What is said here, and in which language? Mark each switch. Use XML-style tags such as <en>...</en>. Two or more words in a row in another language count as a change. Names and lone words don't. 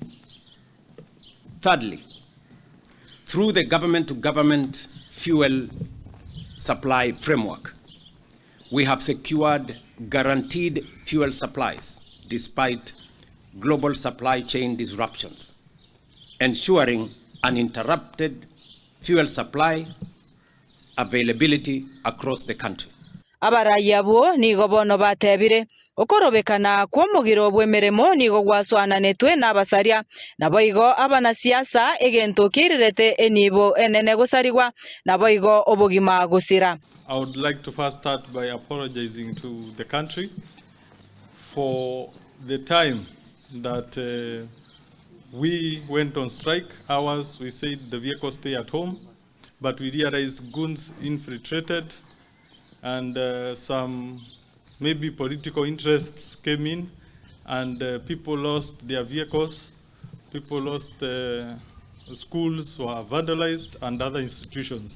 <en>Thirdly, through the government-to-government fuel supply framework, we have secured guaranteed fuel supplies despite global supply chain disruptions, ensuring uninterrupted fuel supply availability across the country.</en> <guz>Abarai abo nigo bono batebire okorobekana kwa mugiro bwemeremo nigo gwaswananetwe n'abasaria naboigo abana siasa egento kirirete enibo enene gusarigwa naboigo obogima gusira.</guz> <en>I would like to first start by apologizing to the country for the time that we went on strike. Hours we said the vehicles stay at home, but we realized goons infiltrated and some maybe political interests came in, and people lost their vehicles, people lost schools were vandalized and other institutions.</en>